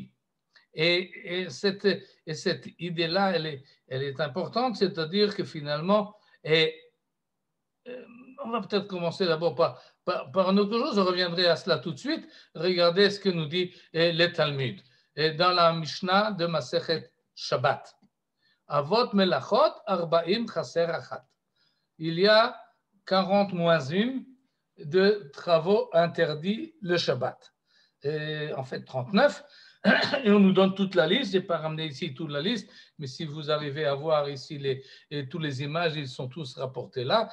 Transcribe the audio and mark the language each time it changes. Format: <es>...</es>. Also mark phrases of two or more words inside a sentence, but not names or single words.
<fr>Et cette idée-là, elle est importante, c'est-à-dire que finalement, on va peut-être commencer d'abord par un autre chose, je reviendrai à cela tout de suite. Regardez ce que nous dit le Talmud. Dans la Mishnah de Masechet Shabbat.</fr> <he>אבות מלאכות ארבעים חסר אחת.</he> <fr>Il y a 40 moins 1 de travaux interdits le Shabbat. En fait, 39. Et on nous donne toute la liste. Je n'ai pas ramené ici toute la liste, mais si vous arrivez à voir ici toutes les images, ils sont tous rapportés là.</fr>